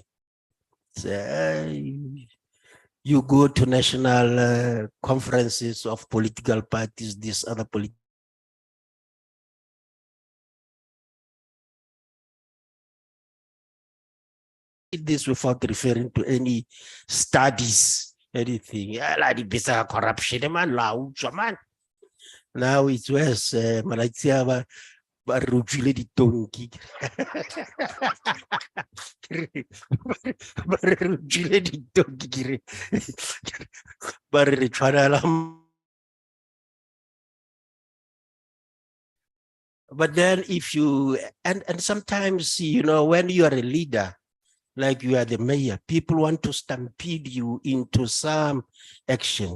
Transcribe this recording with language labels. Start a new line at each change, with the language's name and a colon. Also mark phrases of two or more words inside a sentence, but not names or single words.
English: So, you go to national conferences of political parties, these other political this without referring to any studies, anything. Corruption, man. Now it's worse. Malaysia, barujile di tonki. Barujile di tonki. But then if you, and sometimes, when you are a leader, like you are the mayor, people want to stampede you into some action.